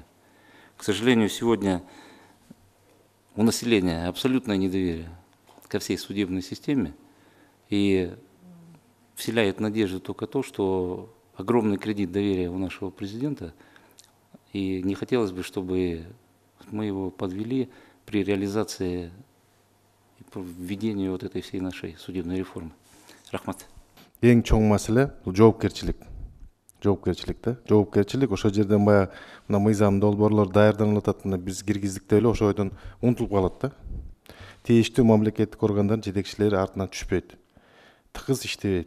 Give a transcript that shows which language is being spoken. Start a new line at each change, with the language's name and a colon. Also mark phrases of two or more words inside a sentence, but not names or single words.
Russian: К сожалению, сегодня у населения абсолютное недоверие ко всей судебной системе, и вселяет надежду только то, что огромный кредит доверия у нашего президента, и не хотелось бы, чтобы мы его подвели при реализации и по введению вот этой всей нашей судебной реформы.
Kyrgyz: Рахмат. Ең чоң маселе бул жоопкерчилик. Жоопкерчилик да. Жоопкерчилик ошол жерден баягы мына мыйзам долбоорлор даярданып атат, мына биз киргиздик деп эле ошол ойдон унутулуп калат да. Тийиштүү мамлекеттик органдардын жетекчилери артынан түшпөйт. Тыгыз иштебейт.